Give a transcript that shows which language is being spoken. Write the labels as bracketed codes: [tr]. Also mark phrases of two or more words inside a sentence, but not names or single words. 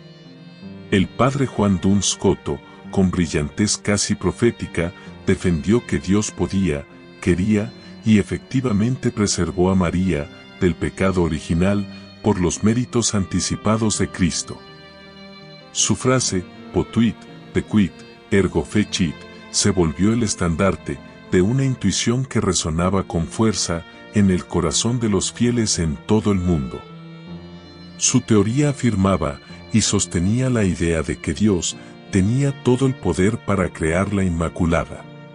[es] El padre Juan Duns Scoto, con brillantez casi profética, defendió que Dios podía, quería y efectivamente preservó a María del pecado original por los méritos anticipados de Cristo. Su frase, [la] potuit, pequit, ergo fecit, [es] se volvió el estandarte de una intuición que resonaba con fuerza en el corazón de los fieles en todo el mundo. Su teoría afirmaba y sostenía la idea de que Dios tenía todo el poder para crear la Inmaculada.